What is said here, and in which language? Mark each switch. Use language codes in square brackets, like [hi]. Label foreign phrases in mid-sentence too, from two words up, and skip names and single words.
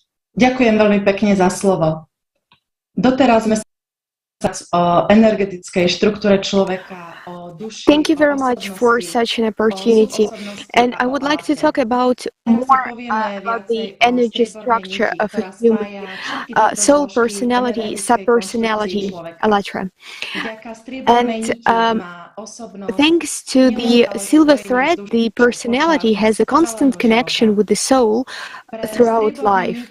[sk] Ďakujem veľmi pekne za slovo. Doteraz sme o energetickej štruktúre človeka, o duši, [en] Thank you very much for such an opportunity. And I would like to talk about more about the energy structure of a human, soul, personality, subpersonality, ALLATRA. And thanks to the silver thread, the personality has a constant connection with the soul throughout life.